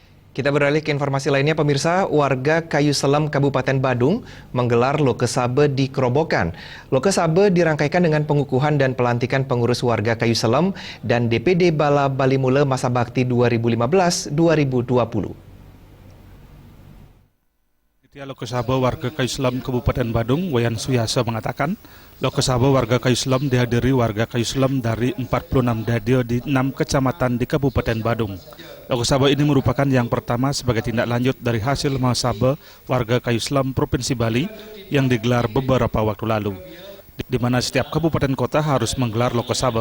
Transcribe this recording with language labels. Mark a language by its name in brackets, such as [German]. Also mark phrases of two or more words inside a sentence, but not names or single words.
[Indonesian] Kita beralih ke informasi lainnya, pemirsa. Warga Kayu Selam, Kabupaten Badung menggelar Lokesabe di Kerobokan. Lokesabe dirangkaikan dengan pengukuhan dan pelantikan pengurus warga Kayu Selam dan DPD Bala Balimule Masa Bakti 2015-2020. Lokesabe warga Kayu Selam Kabupaten Badung, Wayan Suyasa mengatakan, Lokesabe warga Kayu Selam dihadiri warga Kayu Selam dari 46 dadio di 6 kecamatan di Kabupaten Badung. Lokesabe ini merupakan yang pertama sebagai tindak lanjut dari hasil muhasabah warga Kayu Selam Provinsi Bali yang digelar beberapa waktu lalu, di mana setiap kabupaten kota harus menggelar Lokesabe.